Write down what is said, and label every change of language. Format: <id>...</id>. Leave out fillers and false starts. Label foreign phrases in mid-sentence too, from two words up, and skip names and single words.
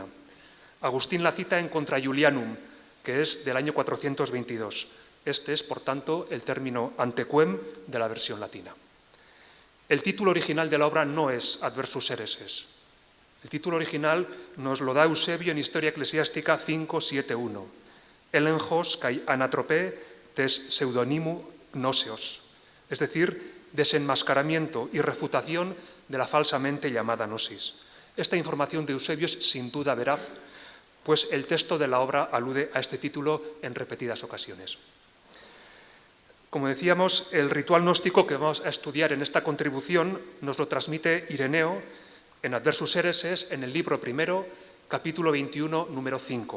<es>Agustín la cita en Contra Julianum, que es del año 422. Este es, por tanto, el término antequem de la versión latina. El título original de la obra no es Adversus Hereses. El título original nos lo da Eusebio en Historia Eclesiástica 5.7.1.</es> <el>Ἔλεγχος καὶ ἀνατροπὴ τῆς ψευδωνύμου γνώσεως,</el> <es>es decir, desenmascaramiento y refutación de la falsamente llamada gnosis. Esta información de Eusebio es sin duda veraz, pues el texto de la obra alude a este título en repetidas ocasiones. Como decíamos, el ritual gnóstico que vamos a estudiar en esta contribución nos lo transmite Ireneo en Adversus Hereses, en el libro primero, capítulo 21, número 5.</es>